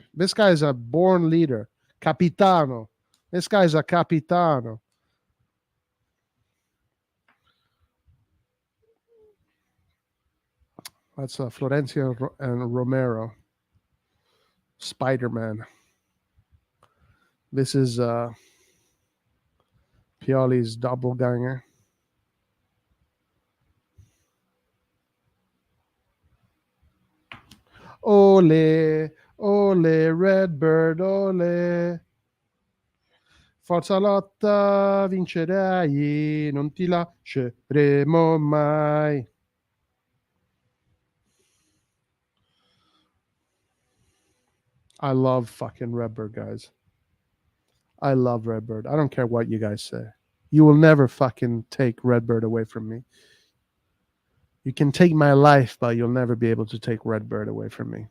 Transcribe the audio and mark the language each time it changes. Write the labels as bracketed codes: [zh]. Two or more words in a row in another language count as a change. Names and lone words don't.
[en] This guy's a born leader. Capitano. This guy's a capitano. That's Florenzi and Romero. Spider-Man. This is Pioli's doppelganger. Ole, ole, Redbird, ole. [it] Forza lotta, vincerai, non ti lasceremo mai. [en] I love fucking Redbird, guys. I love Redbird. I don't care what you guys say. You will never fucking take Redbird away from me. You can take my life, but you'll never be able to take Redbird away from me.